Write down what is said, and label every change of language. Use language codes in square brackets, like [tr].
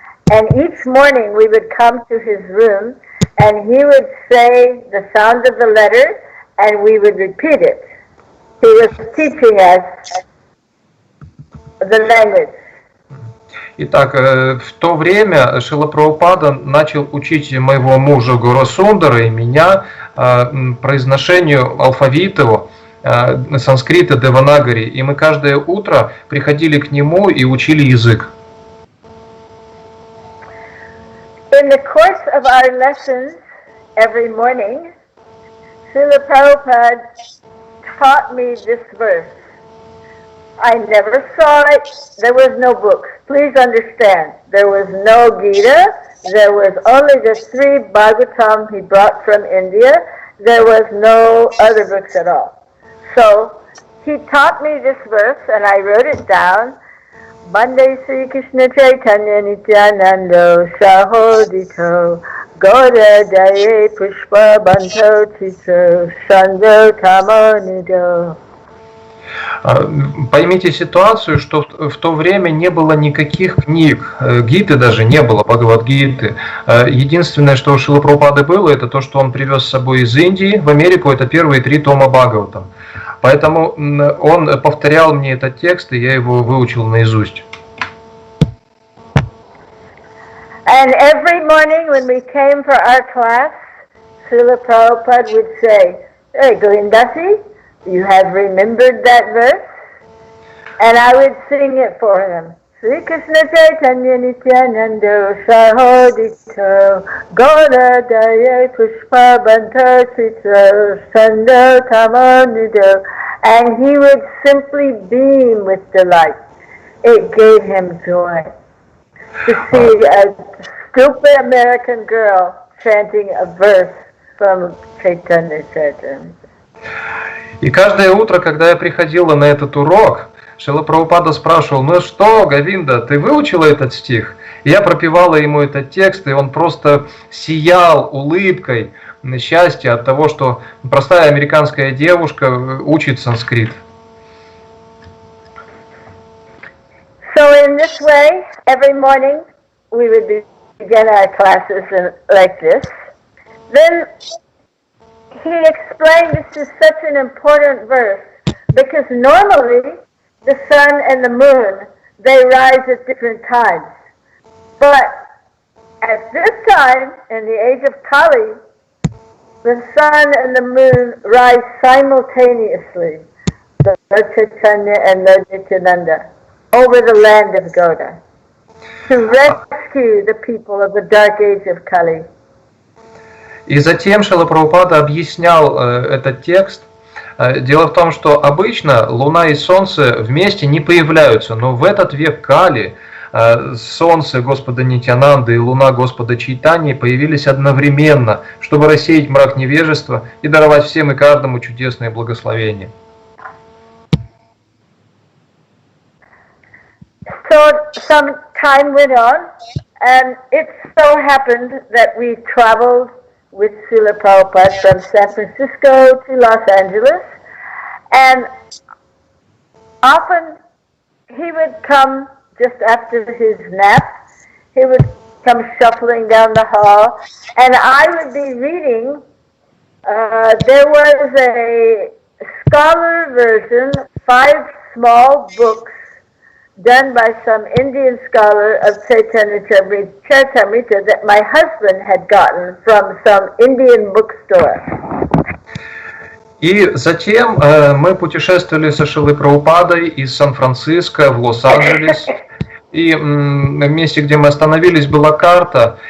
[en] And each morning we would come to his room, and he would say the sound of the letter, and we would repeat it. He was teaching us the language. [ru] Итак, в то время Шрила Прабхупада начал учить моего мужа Горасундара и меня произношению алфавита санскрита Деванагари, и мы каждое утро приходили к нему и учили язык. [en] In the course of our lessons every morning, Srila Prabhupada taught me this verse. I never saw it. There was no books. Please understand, there was no Gita. There was only the 3 Bhagavatam he brought from India. There was no other books at all. So he taught me this verse, and I wrote it down. [sa] Bande Sri Krishna Chaitanya Nityanando Sahodito Goda Daye Pushpa Banto Tito Sando Tamonido. [ru] Поймите ситуацию, что в то время не было никаких книг, гиты даже не было, Бхагавад-гиты. Единственное, что у Шрилы Прабхупады было, это то, что он привез с собой из Индии в Америку, это первые 3 тома Бхагаватам. Поэтому он повторял мне этот текст, и я его выучил наизусть. [en] And every morning when we came for our class, Srila Prabhupada would say, "Hey, Говинда, you have remembered that verse?" And I would sing it for him. [sa] Sri Krishna Chaitanya Nityanando Sahodito Goda Daye Pushpa Banto Tito Sando Tamonido. [en] And he would simply beam with delight. It gave him joy to see a stupid American girl chanting a verse from Чайтанья-чаритамрите. [ru] И каждое утро, когда я приходила на этот урок, Шрила Прабхупада спрашивал: "Ну что, Говинда, ты выучила этот стих?" И я пропевала ему этот текст, и он просто сиял улыбкой счастья от того, что простая американская девушка учит санскрит. [en] So in this way, every morning we would begin our classes like this. Then he explained this is such an important verse because normally the sun and the moon, they rise at different times. But at this time, in the age of Kali, the sun and the moon rise simultaneously, the Lord Chaitanya and Lord Nityananda, over the land of Gauda, to rescue the people of the dark age of Kali. [ru] И затем Шрила Прабхупада объяснял этот текст. Дело в том, что обычно Луна и Солнце вместе не появляются, но в этот век Кали Солнце Господа Нитьянанды и Луна Господа Чайтаньи появились одновременно, чтобы рассеять мрак невежества и даровать всем и каждому чудесное благословение. [en] So some time went on, and it so happened that we traveled with Srila Prabhupada from San Francisco to Los Angeles, and often he would come just after his nap. He would come shuffling down the hall, and I would be reading. There was a scholar version, 5 small books done by some Indian scholar of Chайтанья-чаритамрите that my husband had gotten from some Indian bookstore. [ru] И затем мы путешествовали со Шрилой Прабхупадой из Сан-Франциско в Лос-Анджелес. И в месте, где мы остановились, была карта.